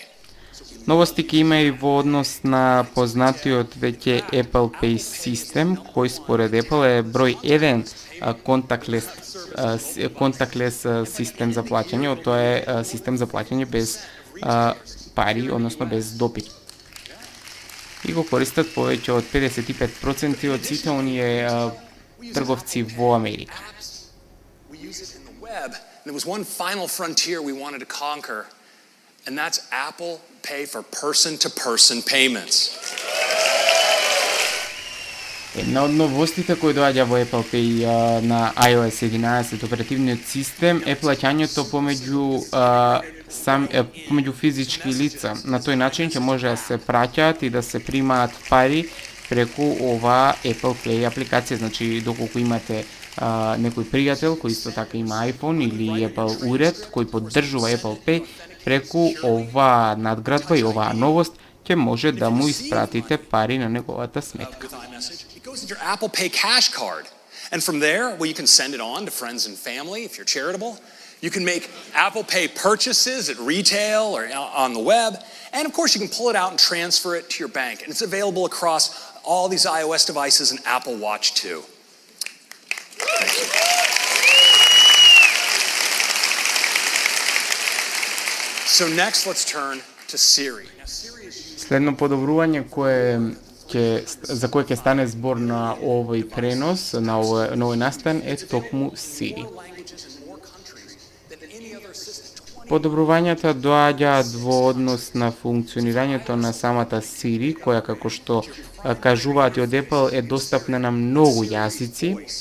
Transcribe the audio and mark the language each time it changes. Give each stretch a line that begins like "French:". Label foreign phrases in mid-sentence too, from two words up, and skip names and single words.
Macedonian: Новости ќе има и во однос на познатиот веќе Apple Pay систем, кој според Apple е број 1 контаклес систем за плаќање, тоа е систем за плаќање без пари, односно без допир. И го користат повеќе од 55% од сите оние трговци во Америка.
English: There was one final frontier we wanted to conquer, and that's Apple Pay for person-to-person payments.
Macedonian: Една од новостите кои доаѓа во Apple Pay на iOS 11 оперативниот систем е плаќањето помеѓу физички лица. На тој начин ќе може да се праќаат и да се примаат пари преку ова Apple Pay апликација. Значи, доколку имате некој пријател кој исто така има iPhone или Apple уред кој поддржува Apple Pay, преку ова надградба и оваа новост ќе може да му испратите пари на неговата сметка.
English: Goes into your Apple Pay cash card. And from there, well, you can send it on to friends and family if you're charitable. You can make Apple Pay purchases at retail or on the web. And of course, you can pull it out and transfer it to your bank. And it's available across all these iOS devices and Apple Watch too. Thank you. So next, let's turn to Siri.
Macedonian: Следно подобрување за кое ќе стане збор на овој пренос, на овој настан е токму Siri. Подобрувањата доаѓаат во однос на функционирањето на самата Siri, која како што кажуваат и од Apple е достапна на многу јазици.